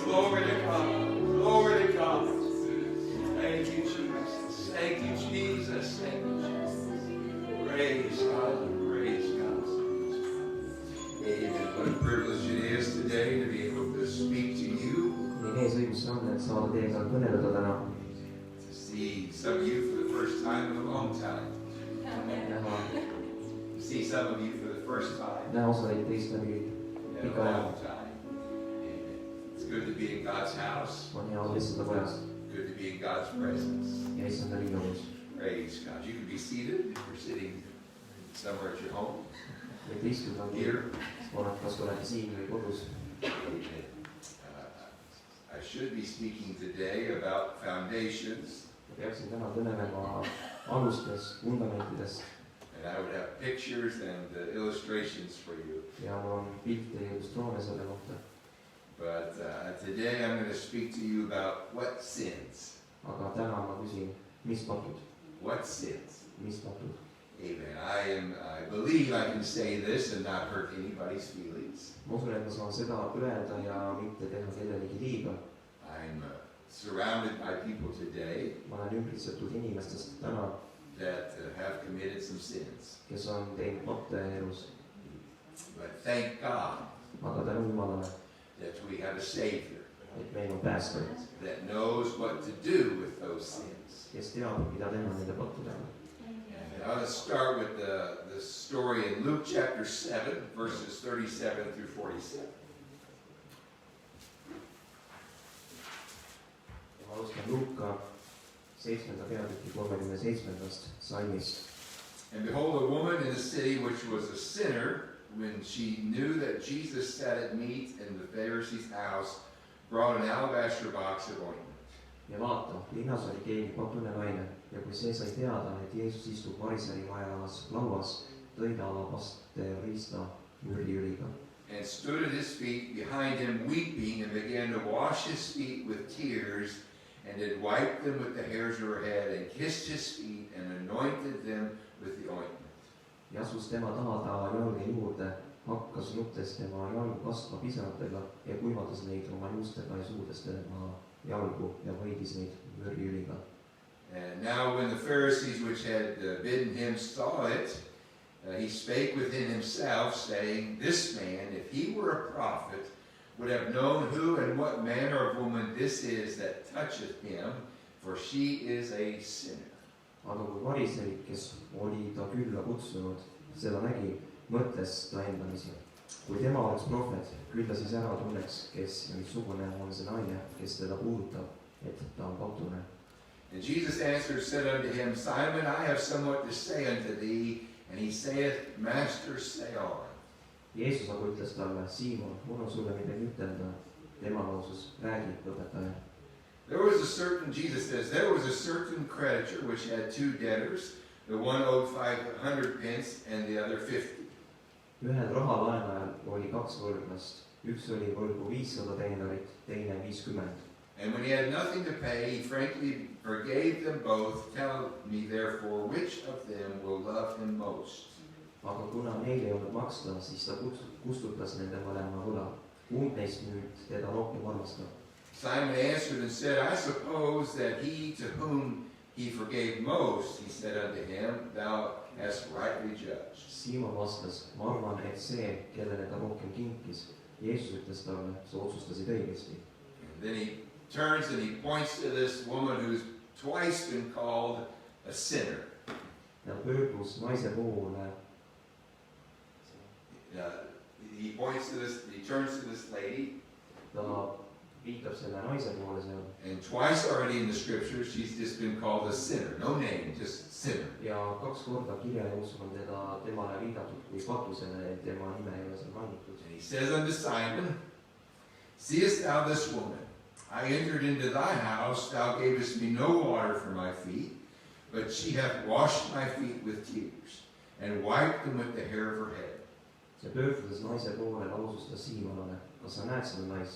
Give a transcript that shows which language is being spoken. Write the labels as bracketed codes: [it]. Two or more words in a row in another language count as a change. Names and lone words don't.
[en] Glory to God. Glory to God. Thank you, Jesus. Thank you, Jesus. Thank you, Jesus. Praise God. Praise God. Amen. What a privilege it is today to be able to speak to you. [et] nii eesõigus see on, et saada teiega kõneleda täna. [en] To see some of you for the first time in a long time. To see some of you for the first time [et] näha osaid teist läbi [en] in a [et] pika aja. [en] long time. Amen. It's good to be in God's house. [et] on hea olla issanda kojas [en] Good to be in God's presence. [et] ja issanda linnumus. [en] Praise God. You can be seated if you're sitting somewhere at your home. [et] võite istuda, kui [en] Here. [et] kas olete siin või kodus. [en] I should be speaking today about foundations, [et] ma peaksin täna kõnelema alustest, fundamentidest [en] and I would have pictures and illustrations for you. [et] ja mul on pilte ja illustratsioone selle kohta. [en] But today I'm going to speak to you about what sins. [et] aga täna ma küsin, mis patud, [en] What sins? [et] mis patud. [en] Amen. I believe I can say this and not hurt anybody's feelings. [et] ma usun, et ma saan seda öelda ja mitte teha kellelegi liiga. [en] I'm surrounded by people today [et] ma olen ümbritsetud inimestest täna, [en] that have committed some sins. [et] kes on teinud patte elus, [en] But thank God [et] aga tänu Jumalale, [en] that we have a Savior [et] et meil on päästja, [en] that knows what to do with those sins. [et] kes teab, mida teha nende pattudega. [en] And I'll start with the story in Luke chapter 7, verses 37 through 47. [et] ma alustan Luuka 7. peatüki 37. salmist. [en] And behold, a woman in the city which was a sinner, when she knew that Jesus sat at meat in the Pharisee's house, brought an alabaster box of ointment. [et] ja vaata, linnas oli keegi patune naine ja kui see sai teada, et Jeesus istub variseri majas lauas, tõi ta alabaster riista mürriüliga [en] And stood at his feet behind him, weeping, and began to wash his feet with tears, and did wipe them with the hairs of her head, and kissed his feet, and anointed them with the ointment. [et] ja asus tema taha ta jalge juurde, hakkas nuttes tema jalgu kastma pisaratega ja kuivatas neid oma juustega ja suudes tema jalgu ja hoidis neid mürriüliga. [en] And now when the Pharisees which had bidden him saw it, he spake within himself, saying, This man, if he were a prophet, would have known who and what manner of woman this is that toucheth him, for she is a sinner. [et] aga kui variserid, kes oli ta külla kutsunud, seda nägi, mõtles ta endamisi. kui tema oleks prohvet, küll ta siis ära tunneks, kes ja missugune on see naine, kes teda puudutab, et ta on patune. [en] And Jesus answered, said unto him, Simon, I have somewhat to say unto thee. And he saith, Master, say on. [et] Jeesus aga ütles talle, Siimon, mul on sulle midagi ütelda. tema lausus, räägi, õpetaja. [en] Jesus says, there was a certain creditor which had two debtors. The one owed 500 pence and the other 50. [et] ühel rahalaenajal oli kaks võlglast, üks oli võlgu 500 denarit, teine 50. [en] And when he had nothing to pay, he frankly forgave them both. Tell me therefore, which of them will love him most? [et] aga kuna neil ei olnud maksta, siis ta kustutas nende mõlema võla. kumb neist nüüd teda rohkem armastab. [en] Simon answered and said, I suppose that he to whom he forgave most, he said unto him, Thou hast rightly judged. [et] Siimon vastas, ma arvan, et see, kellele ta rohkem kinkis. Jeesus ütles talle, sa otsustasid õigesti. [en] And then he turns and he points to this woman who's twice been called a sinner. [et] Ja pöördus naise poole. [en] He points to this, he turns to this lady. [et] Ta viitab selle naise poole seal. [en] And twice already in the scriptures, she's just been called a sinner. No name, just sinner. [et] Ja 2 korda kirja jooksul on temale viidatud kui patusele, tema nime ei ole seal mainitud. [en] And he says unto Simon, Seest thou this woman? I entered into thy house, thou gavest me no water for my feet, but she hath washed my feet with tears, and wiped them with the hair of her head. [et] Ja pöördudes naise poole lausus ta Siimonale, kas sa näed seda naist?